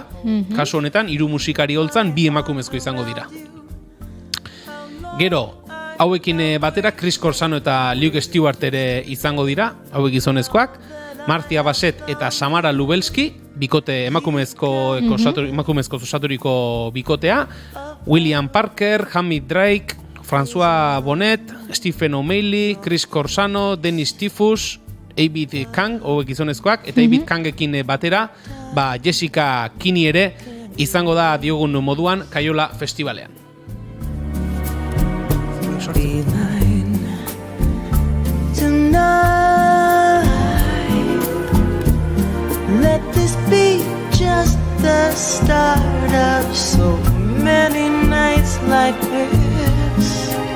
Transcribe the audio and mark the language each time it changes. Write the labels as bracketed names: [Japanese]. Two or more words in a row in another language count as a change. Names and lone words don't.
[Basque] Kasu honetan 3 musikari holtzan 2 emakumezko izango dira. Gero, hauekin batera Chris Corsano eta Luke Stewart ere izango dira, hauek gizonezkoak. Marcia Bassett eta Samara Lubelski, bikote emakumezko osaturiko bikotea. William Parker, Hamid Drake, François Bonnet, Stephen O'Malley, Chris Corsano, Dennis Tifus, David Kang, hauek gizonezkoak, eta David Kangekin batera, Jessica Kinney ere izango da diogun moduan Kaiola Festivalean. [English] Let this be just the start of so many nights like this.